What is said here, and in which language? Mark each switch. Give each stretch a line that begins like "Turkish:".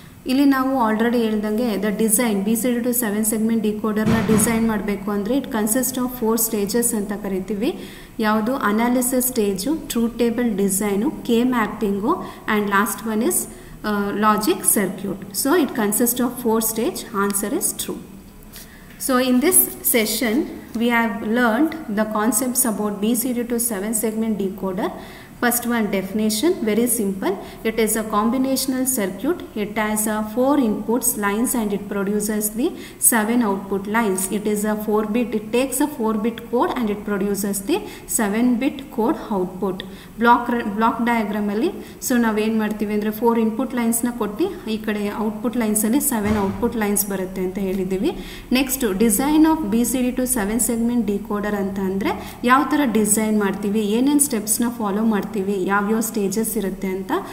Kannada: ಇಲ್ಲಿ ನಾವು ಆಲ್ರೆಡಿ ಹೇಳ್ದಂಗೆ the design BCD to 7 segment ಡಿಕೋಡರ್ನ design ಮಾಡಬೇಕು ಅಂದರೆ
English: it consist of 4 stages
Kannada: ಅಂತ ಕರಿತೀವಿ. ಯಾವುದು?
English: Analysis stage, true table design, K mapping and last one is logic circuit. So it consist of 4 stage. Answer is true. So in this session we have learned the concepts about BCD to 7 segment decoder. First one, definition, very simple. It is a combinational circuit. It has 4 inputs lines and it produces the 7 output lines. It is a 4-bit, it takes a 4-bit code and it produces the 7-bit code output.
Kannada: Block diagram alli so ನಾವೇನು ಮಾಡ್ತೀವಿ ಅಂದರೆ 4 input ಲೈನ್ಸ್ನ ಕೊಟ್ಟು ಈ ಕಡೆ output ಲೈನ್ಸಲ್ಲಿ 7 output lines ಬರುತ್ತೆ ಅಂತ ಹೇಳಿದ್ದೀವಿ. Next design of BCD to 7 segment decoder ಅಂತ ಅಂದರೆ ಯಾವ ಥರ ಡಿಸೈನ್ ಮಾಡ್ತೀವಿ, ಏನೇನು ಸ್ಟೆಪ್ಸ್ನ ಫಾಲೋ ಮಾಡ್ತೀವಿ, ಯಾವ್ಯಾವ ಸ್ಟೇಜಸ್ ಇರುತ್ತೆ ಅಂತ.